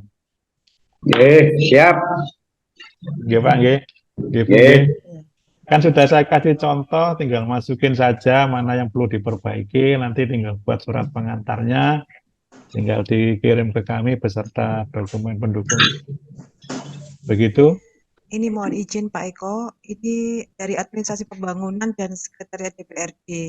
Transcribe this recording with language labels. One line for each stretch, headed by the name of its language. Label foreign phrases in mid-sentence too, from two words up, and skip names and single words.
Indonesian: Siap.
Javanese: Nggih Pak, nggih. Nggih Bu, nggih.
Indonesian: Kan sudah saya kasih contoh, tinggal masukin saja mana yang perlu diperbaiki, nanti tinggal buat surat pengantarnya, tinggal dikirim ke kami beserta dokumen pendukung. Begitu? Ini mohon izin Pak Eko, ini dari Administrasi Pembangunan dan Sekretariat DPRD.